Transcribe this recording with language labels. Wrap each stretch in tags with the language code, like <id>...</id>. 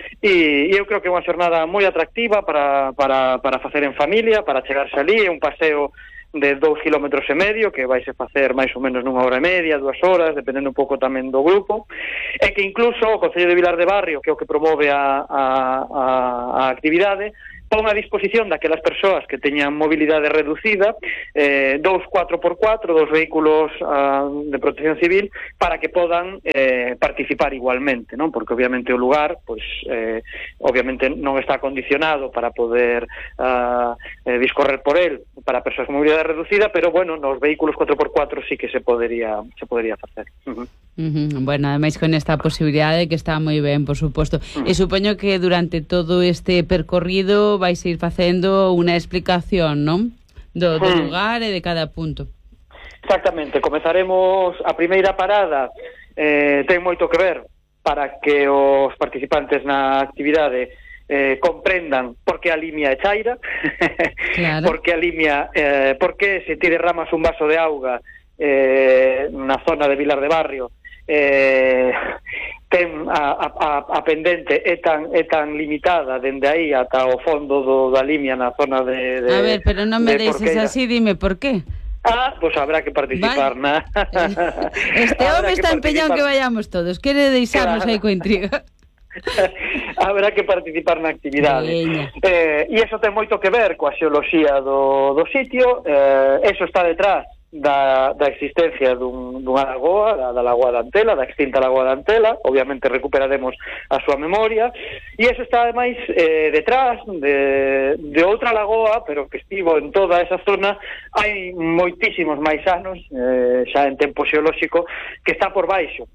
<gl>E eu creo que é unha xornada moi atractiva para facer en familia, para chegarse ali, é un paseo de 2,5 km, que vais a facer máis ou menos nunha hora e media, 2 horas, dependendo un pouco tamén do grupo, e que incluso o Concello de Vilar de Barrio, que é o que promove a actividade, pon a disposición daquelas persoas que teñan movilidade reducida, 2 4x4, 2 vehículos de protección civil, para que podan participar igualmente, non? Porque obviamente o lugar, pues, obviamente non está condicionado para poder discorrer por él para persoas con movilidade reducida, pero bueno, nos vehículos 4x4 sí que se podería facer. Bueno, ademais con esta posibilidade, que está moi ben, por suposto. E supoño que durante todo este percorrido vais a ir facendo unha explicación, non? Do lugar e de cada punto. Exactamente, comenzaremos a primeira parada, ten moito que ver para que os participantes na actividade comprendan por que a limia é chaira. Claro. Por que a limia, por que se ti derramas un vaso de auga na zona de Vilar de Barrio, ten a pendente é tan limitada dende aí ata o fondo da limia na zona de A ver, pero non me deixes así, dime por qué.</gl> <es>Ah, pues habrá que participar, ¿vale? Este hombre está empeñado que vayamos todos.</es> <gl>Quere deixarnos aí coa intriga. Habrá que participar na actividade. E eso ten moito que ver coa xeoloxía do sitio, eso está detrás da existencia dunha lagoa, da lagoa de Antela, da extinta lagoa de Antela. Obviamente recuperaremos a súa memoria, e eso está ademais detrás de outra lagoa, pero que estivo en toda esa zona hai moitísimos máis anos, xa en tempo xeolóxico, que está por baixo.</gl>